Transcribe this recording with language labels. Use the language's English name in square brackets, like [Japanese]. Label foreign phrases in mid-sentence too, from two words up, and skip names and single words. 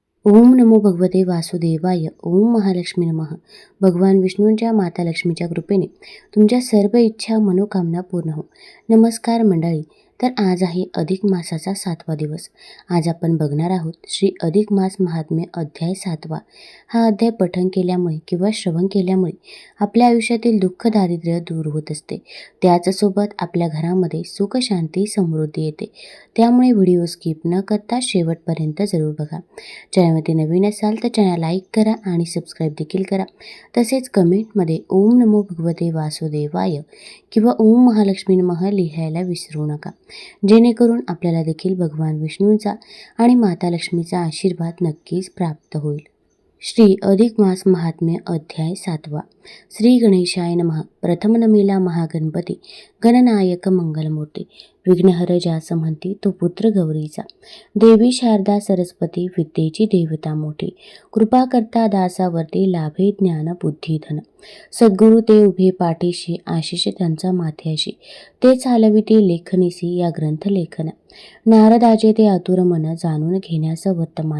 [Sanskrit] ओम नमो भगवते वासुदेवाय. ओम महालक्ष्मी नमः. [Marathi] भगवान विष्णूंच्या माता लक्ष्मीच्या कृपेने तुमच्या सर्व इच्छा मनोकामना पूर्ण हो. नमस्कार मंडळी. तर आज आहे अधिक मासाचा 7वा दिवस. आज आपण बघणार आहोत श्री अधिक मास महात्म्य अध्याय 7वा. हा अध्याय पठण केल्यामुळे किंवा श्रवण केल्यामुळे आपल्या आयुष्यातील दुःख दारिद्र्य दूर होत असते. त्याचसोबत आपल्या घरामध्ये सुख शांती समृद्धी येते. त्यामुळे व्हिडिओ स्किप न करता शेवटपर्यंत जरूर बघा. चॅनलमध्ये नवीन असाल तर चॅनल लाईक करा आणि सबस्क्राईब देखील करा. तसेच कमेंटमध्ये [Sanskrit] ओम नमो भगवते वासुदेवाय [Marathi] किंवा [Sanskrit] ओम महालक्ष्मी नमः [Marathi] लिहायला विसरू नका, जेणेकरून आपल्याला देखील भगवान विष्णूंचा आणि माता लक्ष्मीचा आशीर्वाद नक्कीच प्राप्त होईल. श्री अधिक मास महात्म्य अध्याय 7वा. [Sanskrit] श्री गणेशाय नमः. [Marathi] प्रथम नमीला महागणपती गणनायक मंगलमूर्ती. विघ्नहर ज्यास म्हणती तो पुत्र गौरीचा. देवी शारदा सरस्वती विद्येची देवता मोठी. कृपा करता दासावरती लाभे ज्ञान बुद्धी धन. सद्गुरु ते उभे पाठीशी आशिष त्यांचा माथ्याशी. ते चालविते लेखनिसी या ग्रंथ लेखन. नारदाचे ते आतुर मन जाणून घेण्यास वर्तमान.